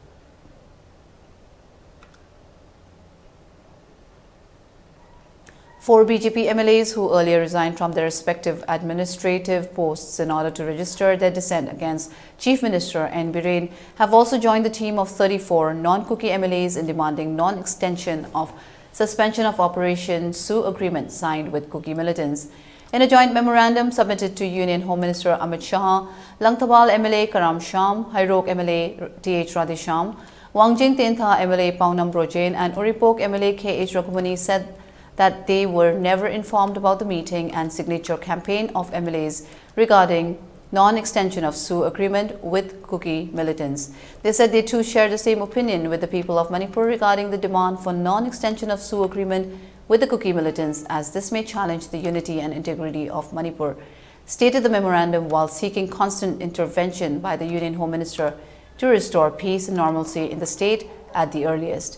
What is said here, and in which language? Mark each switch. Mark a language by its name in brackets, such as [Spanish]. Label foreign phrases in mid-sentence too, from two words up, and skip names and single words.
[English] 4 BJP MLAs who earlier resigned from their respective administrative posts in order to register their dissent against Chief Minister N. Biren have also joined the team of 34 non-Kuki MLAs in demanding non-extension of suspension of Operation Sioux agreement signed with Kuki militants. In a joint memorandum submitted to Union Home Minister Amit Shah, Langtabal MLA Karam Sham, Hairok MLA T.H. Radhesham, Wangjing Tentha MLA Paunam Brojain and Uripok MLA K.H. Raghumani said that they were never informed about the meeting and signature campaign of MLAs regarding non-extension of Sioux agreement with Kuki militants. They said they too share the same opinion with the people of Manipur regarding the demand for non-extension of Sioux agreement with the Kuki militants, as this may challenge the unity and integrity of Manipur, stated the memorandum, while seeking constant intervention by the Union Home Minister to restore peace and normalcy in the state at the earliest.